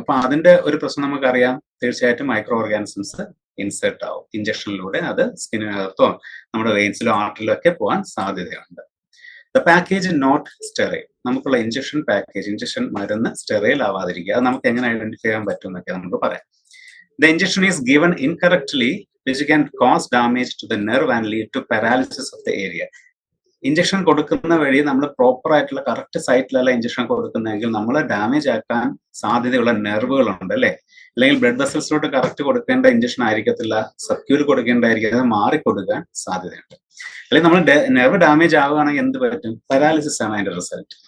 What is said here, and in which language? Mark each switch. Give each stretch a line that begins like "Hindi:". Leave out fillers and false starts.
Malayalam: അപ്പൊ അതിന്റെ ഒരു പ്രശ്നം നമുക്കറിയാം, തീർച്ചയായിട്ടും മൈക്രോ ഓർഗാനിസംസ് ഇൻസേർട്ട് ആവും ഇഞ്ചക്ഷനിലൂടെ. അത് സ്കിന്നിനകത്തോ നമ്മുടെ വെയിൻസിലോ ആർട്ടിലോ ഒക്കെ പോകാൻ സാധ്യതയുണ്ട്.
English: The package not sterile.
Malayalam: നമുക്കുള്ള ഇഞ്ചക്ഷൻ പാക്കേജ്, ഇഞ്ചക്ഷൻ മരുന്ന് സ്റ്റെറൈൽ ആവാതിരിക്കുക. അത് നമുക്ക് എങ്ങനെ ഐഡന്റിഫൈ ചെയ്യാൻ പറ്റും എന്നൊക്കെ നമുക്ക് പറയാം.
English: The injection is given incorrectly, which can cause damage to the nerve and lead to paralysis of the area.
Malayalam: Injection കൊടുക്കുന്ന വഴി നമ്മൾ പ്രോപ്പർ ആയിട്ടുള്ള കറക്റ്റ് സൈറ്റിലല്ല ഇഞ്ചക്ഷൻ കൊടുക്കുന്നതെങ്കിൽ നമ്മൾ ഡാമേജ് ആക്കാൻ സാധ്യതയുള്ള നെർവുകളുണ്ട് അല്ലെ. അല്ലെങ്കിൽ ബ്ലഡ് വെസൽസിലോട്ട് കറക്റ്റ് കൊടുക്കേണ്ട ഇഞ്ചക്ഷൻ ആയിരിക്കത്തില്ല, സബ്ക്യൂർ കൊടുക്കേണ്ടായിരിക്കും, അത് മാറിക്കൊടുക്കാൻ സാധ്യതയുണ്ട്. അല്ലെങ്കിൽ നമ്മൾ നെർവ് ഡാമേജ് ആവുകയാണെങ്കിൽ എന്ത് പറ്റും? പാരാലിസിസ് ആണ് അതിന്റെ റിസൾട്ട്.